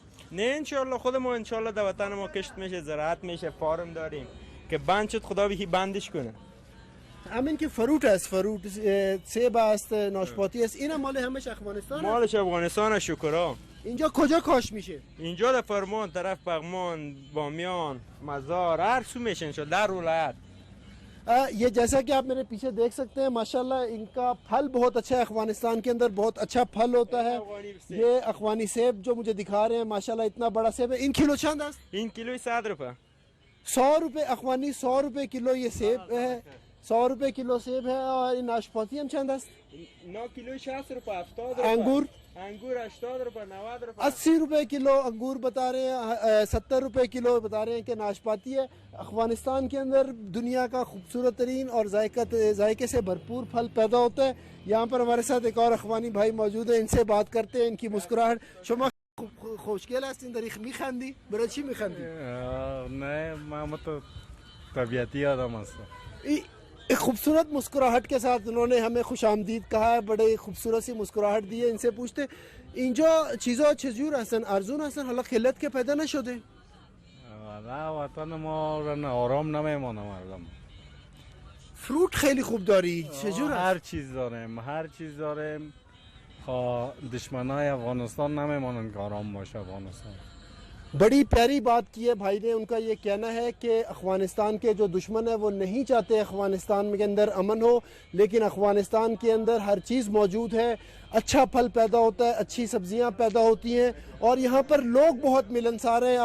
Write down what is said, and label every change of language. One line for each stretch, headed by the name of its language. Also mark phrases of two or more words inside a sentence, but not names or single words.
Persian: نه انشالله خود ما انشالله در وطن ما کشت میشه، زراعت میشه، فارم داریم که بند شد خدا بهی بندش کنه. همین که فروت است، فروت سیب است، ناشپاتی است، این مال همش افغانستان؟ مالش افغانستان شکرا. اینجا کجا کاشت میشه؟ اینجا در فرمان، طرف بغمان، بامیان، مزار، هر سو میشه انشالله در ولایت.
Urdu: یہ جیسا کہ آپ میرے پیچھے دیکھ سکتے ہیں ماشاءاللہ ان کا پھل بہت اچھا ہے، افغانستان کے اندر بہت اچھا پھل ہوتا ہے۔ یہ افغانی سیب جو مجھے دکھا رہے ہیں ماشاءاللہ اتنا بڑا سیب ہے۔
Persian: ان کلو چند است؟ این کیلوی 100 روپه.
Urdu: 100 روپے افغانی، 100 روپے کلو یہ سیب ہے، 100 روپے کلو سیب ہے۔
Persian: اور این ناشپاتی هم چند است؟ نه کیلوی 60 روپه، 70 روپه. انگور؟ انگور 80 روپه، 90 روپه.
Urdu: 80 روپے کلو انگور بتا رہے ہیں، 70 روپے کلو بتا رہے ہیں کہ ناشپاتی ہے۔ افغانستان کے اندر دنیا کا خوبصورت ترین اور ذائقے سے بھرپور پھل پیدا ہوتا ہے۔ یہاں پر ہمارے ساتھ ایک اور افغانی بھائی موجود ہیں، ان سے بات کرتے ہیں۔ ان کی مسکراہٹ
Persian: شما خوشگل هستین، داری میخندی؟ برای چی میخندی؟ نه ما تو طبیعتی آدم هستم.
Urdu: ایک خوبصورت مسکراہٹ کے ساتھ انہوں نے ہمیں خوش آمدید کہا ہے، بڑے خوبصورت سی مسکراہٹ دی ہے۔ ان سے پوچھتے
Persian: اینجا چیزا چجور هستن؟ ارزون هستن؟ حالا خلت که پیدا نشده؟ نه وطن ما رو آرام نمیمونه مردم. فروت خیلی خوب داری، چجور هست؟ هر چیز داریم، هر چیز داریم. دشمنای افغانستان نمیمانند که آرام باشه افغانستان.
Urdu: بڑی پیاری بات کی ہے بھائی نے. ان کا یہ کہنا ہے کہ افغانستان کے جو دشمن ہیں وہ نہیں چاہتے افغانستان کے اندر امن ہو، لیکن افغانستان کے اندر ہر چیز موجود ہے، اچھا پھل پیدا ہوتا ہے، اچھی سبزیاں پیدا ہوتی ہیں، اور یہاں پر لوگ بہت ملنسار ہیں.